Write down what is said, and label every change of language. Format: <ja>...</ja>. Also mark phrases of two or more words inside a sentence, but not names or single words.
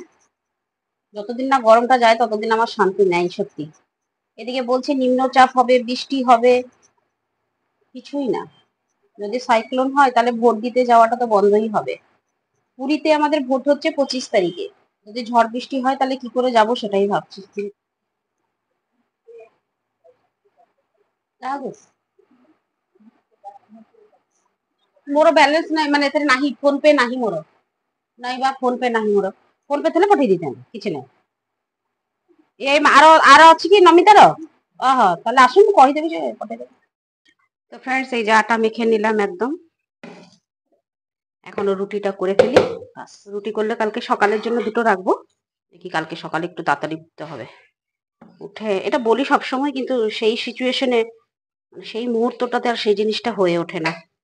<bn>যতদিন না গরমটা যায় ততদিন আমার শান্তি নেই সত্যি। এদিকে বলছে নিম্নচাপ হবে, বৃষ্টি হবে, কিছুই না। যদি সাইক্লোন হয় তাহলে ভোট দিতে যাওয়াটা তো বন্ধই হবে। পুরীতে আমাদের ভোট হচ্ছে 25 তারিখে, যদি ঝড় বৃষ্টি হয় তাহলে কি করে যাব সেটাই ভাবছি।</bn> <or>ମୋର ବାଲାନ୍ସ ନାହିଁ, ମାନେ ଏଥିରେ ନାହିଁ, ଫୋନ ପେ ନାହିଁ ମୋର। ନାଇଁ ବା ଫୋନ ପେ ନାହିଁ ମୋର, ଫୋନ ପେ ଥିଲେ ପଠେଇ ଦେଇଥାନ୍ତି, କିଛି ନାହିଁ। ଏଇ ଆର ଆର ଅଛି କି ନମିତାର? ଓହୋ, ତାହେଲେ ଆସୁ, ମୁଁ କହିଦେବି ଯେ ପଠେଇଦେବି।</or> <bn>তো ফ্রেন্ডস এই যে আটা মেখে নিলাম একদম। এখনো রুটিটা করে ফেলি। বাস, রুটি করলে কালকে সকালের জন্য দুটো রাখবো। দেখি কালকে সকালে একটু তাড়াতাড়ি উঠতে হবে। উঠে এটা বলি সবসময়, কিন্তু সেই সিচুয়েশনে সেই মুহূর্তটাতে আর সেই জিনিসটা হয়ে ওঠে না।</bn>